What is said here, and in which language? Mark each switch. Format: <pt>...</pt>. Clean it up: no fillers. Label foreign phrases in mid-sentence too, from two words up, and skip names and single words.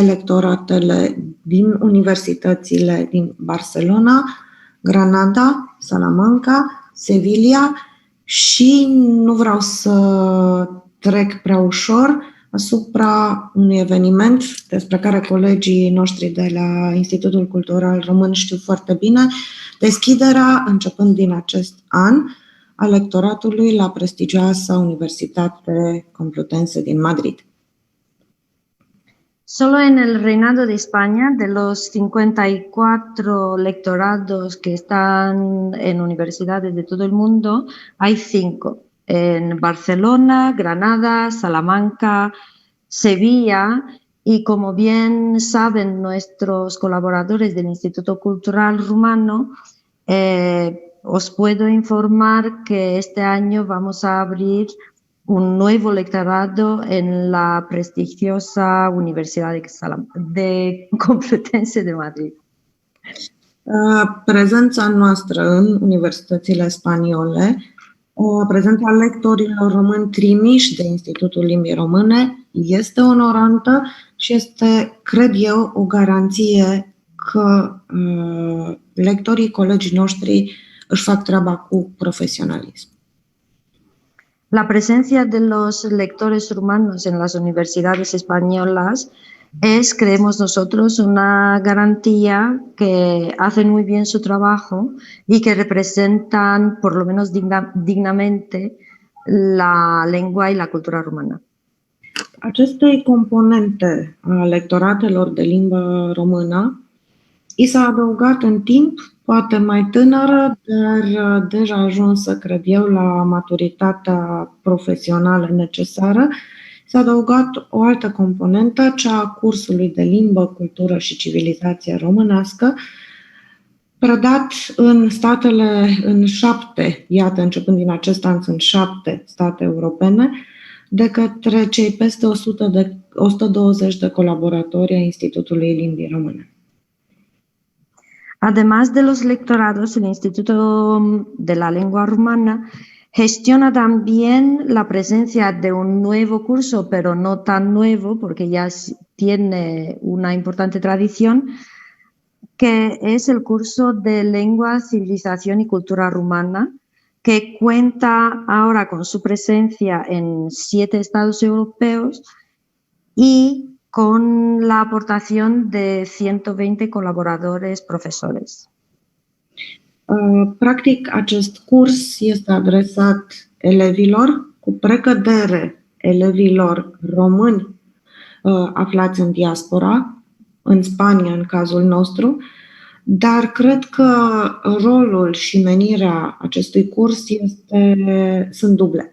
<ro>lectoratele din universitățile din Barcelona, Granada, Salamanca, Sevilla și nu vreau să trec prea ușor asupra unui eveniment despre care colegii noștri de la Institutul Cultural Român știu foarte bine, deschiderea, începând din acest an, a lectoratului la prestigioasa Universitate Complutense din Madrid.</ro> <es>Solo en el Reinado de España, de los 54 lectorados que están en universidades de todo el mundo, hay 5. en Barcelona, Granada, Salamanca, Sevilla y, como bien saben nuestros colaboradores del Instituto Cultural Rumano, os puedo informar que este año vamos a abrir un nuevo lectorado en la prestigiosa Universidad de Complutense de Madrid.</es> <ro>Prezența noastră în universitățile spaniole, prezența lectorilor români trimiși de Institutul Limbii Române este onorantă și este, cred eu, o garanție că lectorii, colegii noștri, își fac treaba cu profesionalism.</ro> <es>La presencia de los lectores rumanos en las universidades españolas es, creemos nosotros, una garantía que hacen muy bien su trabajo y que representan, por lo menos dignamente, la lengua y la cultura rumana.</es> <ro>Acestei componente a lectoratelor de limbă română i s-a adăugat în timp, poate mai tânără, dar deja ajunsă, cred eu, la maturitatea profesională necesară, s-a adăugat o altă componentă, cea a cursului de limbă, cultură și civilizație românească, predat în 7, iată, începând din acest an, sunt 7 state europene, de către cei peste 120 de colaboratori ai Institutului Limbii Române.</ro> <es>Además de los lectorados, el Instituto de la Lengua Rumana gestiona también la presencia de un nuevo curso, pero no tan nuevo, porque ya tiene una importante tradición, que es el curso de Lengua, Civilización y Cultura Rumana, que cuenta ahora con su presencia en 7 estados europeos y con la aportación de 120 colaboradores profesores.</es> <ro>Practic, acest curs este adresat elevilor, cu precădere elevilor români aflați în diaspora, în Spania în cazul nostru, dar cred că rolul și menirea acestui curs sunt duble.</ro>